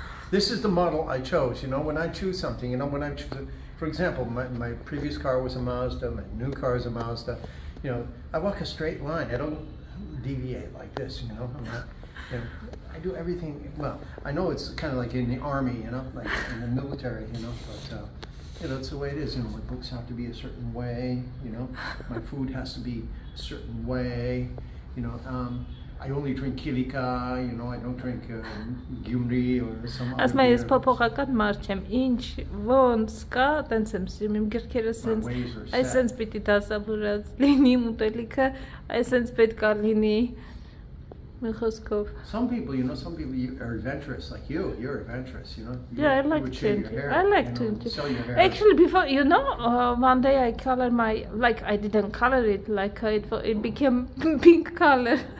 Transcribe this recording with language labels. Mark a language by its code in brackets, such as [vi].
[en] This is the model I chose, you know, when I choose something, you know, when I choose, for example, my previous car was a Mazda, my new car is a Mazda, you know, I walk a straight line, I don't deviate like this, you know, I'm not, you know, I do everything, well, I know it's kind of like in the army, you know, like in the military, you know, but, you know, that's the way it is, you know, my books have to be a certain way, you know, my food has to be a certain way, you know, I only drink Kilika, you know, I don't drink Gyumri or some other beer. [hy] Ես փոփոխական մարդ եմ, ինչ, ոնց կա, տենց եմ սիրում, իմ գրքերը այսենց պիտի դասավորած լինի, ուտելիքը, այսենց պետք է լինի, մի խոսքով։ [en] Some people you are adventurous like you. You're adventurous, you know. Yeah, I like would to shave your hair, I like you know, to sell your hair. Actually, before one day I colored my I didn't color it it became pink color.